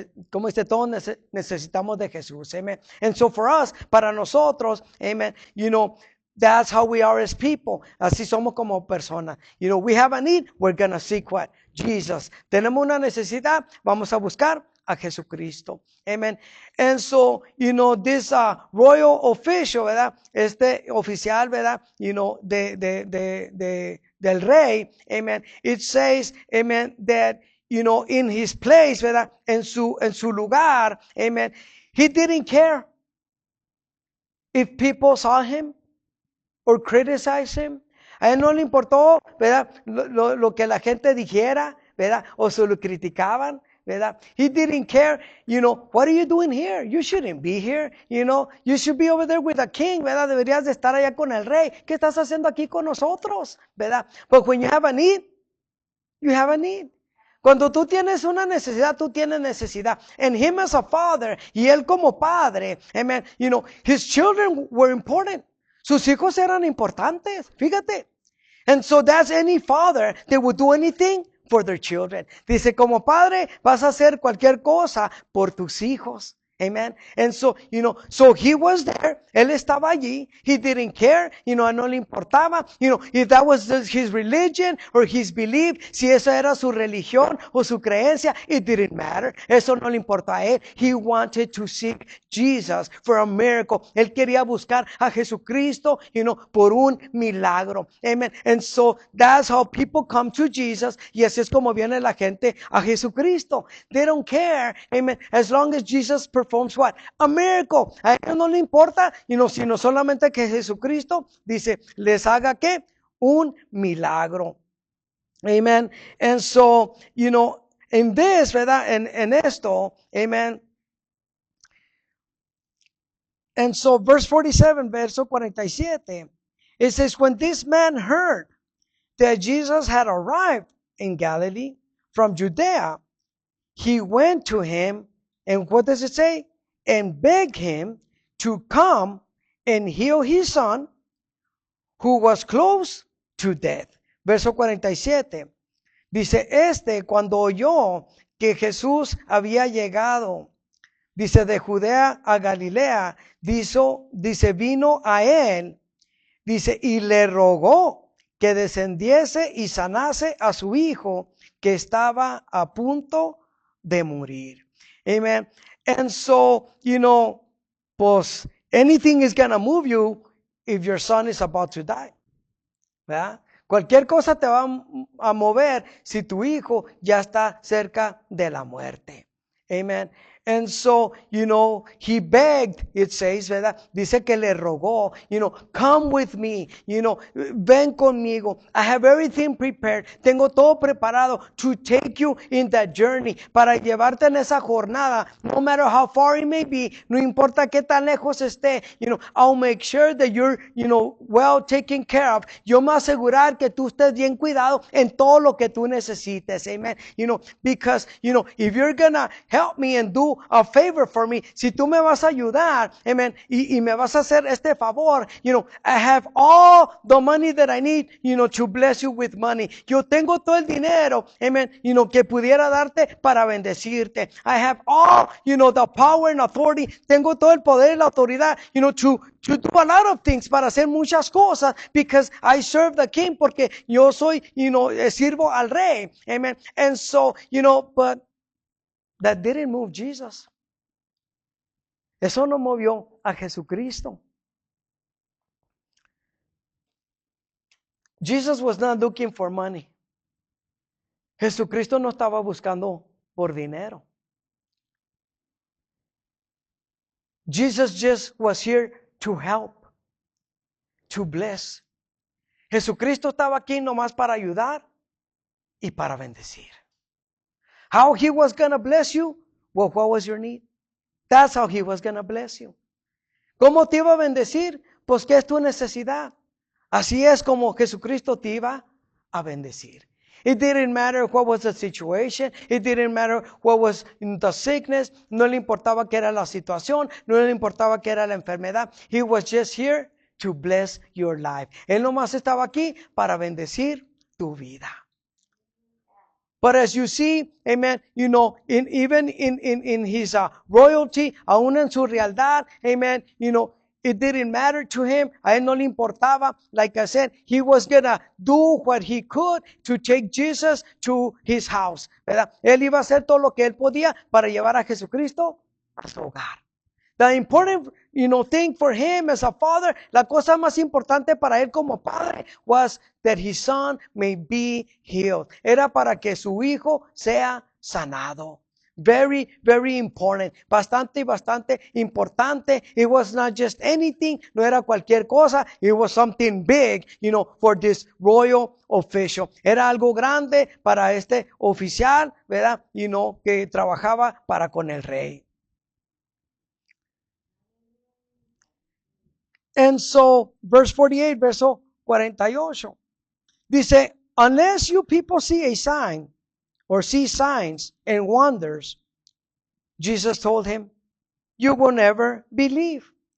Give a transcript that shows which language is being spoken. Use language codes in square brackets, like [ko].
[es] Como dice, todos necesitamos de Jesús. [en] Amen. And so for us, [es] para nosotros, [en] amen, you know, that's how we are as people. [es] Así somos como personas. [en] You know, we have a need, we're going to seek what? Jesus. [es] Tenemos una necesidad, vamos a buscar a Jesucristo. [en] Amen. And so, you know, this royal official, [es] ¿verdad? Este oficial, ¿verdad? [en] You know, [es] del rey, amen. [en] It says, amen, that, you know, in his place, [es] ¿verdad? En su lugar, [en] amen. He didn't care if people saw him or criticize him. [es] A él no le importó, ¿verdad? Lo que la gente dijera, ¿verdad? O se lo criticaban, ¿verdad? [en] He didn't care, you know, what are you doing here? You shouldn't be here, you know. You should be over there with the king, [es] ¿verdad? Deberías de estar allá con el rey. ¿Qué estás haciendo aquí con nosotros? ¿Verdad? [en] But when you have a need, you have a need. [es] Cuando tú tienes una necesidad, tú tienes necesidad. [en] And him as a father, [es] y él como padre, [en] amen, you know, his children were important. [es] Sus hijos eran importantes, fíjate. [en] And so that's any father that would do anything for their children. [es] Dice, como padre, vas a hacer cualquier cosa por tus hijos. [en] Amen. And so, you know, so he was there. [es] Él estaba allí. [en] He didn't care. You know, [es] no le importaba. [en] You know, if that was his religion or his belief, [es] si esa era su religión o su creencia, [en] it didn't matter. [es] Eso no le importó a él. [en] He wanted to seek Jesus for a miracle. [es] Él quería buscar a Jesucristo, [en] you know, [es] por un milagro. [en] Amen. And so that's how people come to Jesus. [es] Y así es como viene la gente a Jesucristo. [en] They don't care. Amen. As long as Jesus performs what? A miracle. [es] A ellos no le importa, [en] you know, [es] sino solamente que Jesucristo dice, les haga ¿qué? Un milagro. [en] Amen. And so, you know, in this, [es] ¿verdad? En esto, amen. [en] And so verse 47, [es] verso 47, [en] it says, when this man heard that Jesus had arrived in Galilee from Judea, he went to him, and what does it say? And begged him to come and heal his son, who was close to death. [es] Verso 47. Dice, cuando oyó que Jesús había llegado, dice, de Judea a Galilea, dice, vino a él, dice, y le rogó que descendiese y sanase a su hijo, que estaba a punto de morir. [en] Amen. And so, you know, [es] pues, [en] anything is going to move you if your son is about to die. [es] ¿Verdad? Cualquier cosa te va a mover si tu hijo ya está cerca de la muerte. [en] Amen. And so, you know, he begged, it says, [es] ¿verdad? Dice que le rogó, [en] you know, come with me, you know, [es] ven conmigo. [en] I have everything prepared. [es] Tengo todo preparado [en] to take you in that journey, [es] para llevarte en esa jornada, [en] no matter how far it may be, [es] no importa qué tan lejos esté, [en] you know, I'll make sure that you're, you know, well taken care of. [es] Yo me voy a asegurar que tú estés bien cuidado en todo lo que tú necesites. [en] Amen. You know, because, you know, if you're gonna help me and do a favor for me, [es] si tú me vas a ayudar, [en] amen, [es] y me vas a hacer este favor, [en] you know, I have all the money that I need, you know, to bless you with money. [es] Yo tengo todo el dinero, amen, [en] you know, [es] que pudiera darte para bendecirte. [en] I have all, you know, the power and authority. [es] Tengo todo el poder y la autoridad, [en] you know, to do a lot of things, [es] para hacer muchas cosas, [en] because I serve the king, [es] porque yo soy, [en] you know, [es] sirvo al rey. Amen. [en] And so, you know, but that didn't move Jesus. [es] Eso no movió a Jesucristo. [en] Jesus was not looking for money. [es] Jesucristo no estaba buscando por dinero. [en] Jesus just was here to help, to bless. [es] Jesucristo estaba aquí nomás para ayudar y para bendecir. [en] How he was going to bless you? Well, what was your need? That's how he was going to bless you. [es] ¿Cómo te iba a bendecir? Pues, ¿qué es tu necesidad? Así es como Jesucristo te iba a bendecir. [en] It didn't matter what was the situation. It didn't matter what was the sickness. [es] No le importaba qué era la situación. No le importaba qué era la enfermedad. [en] He was just here to bless your life. [es] Él nomás estaba aquí para bendecir tu vida. [en] But as you see, amen, even in his royalty, [es] aún en su realidad, [en] amen, it didn't matter to him. [es] A él no le importaba. [en] Like I said, he was going to do what he could to take Jesus to his house. [es] ¿Verdad? Él iba a hacer todo lo que él podía para llevar a Jesucristo a su hogar. [en] The important, thing for him as a father, [es] la cosa más importante para él como padre [en] was that his son may be healed. [es] Era para que su hijo sea sanado. [en] Very, very important. [es] Bastante importante. [en] It was not just anything. [es] No era cualquier cosa. [en] It was something big, for this royal official. [es] Era algo grande para este oficial, ¿verdad? Que trabajaba para con el rey. [en] And so, verse 48, [es] verso 48, dice, [en] unless you people see a sign or see signs and wonders, Jesus told him, you will never believe.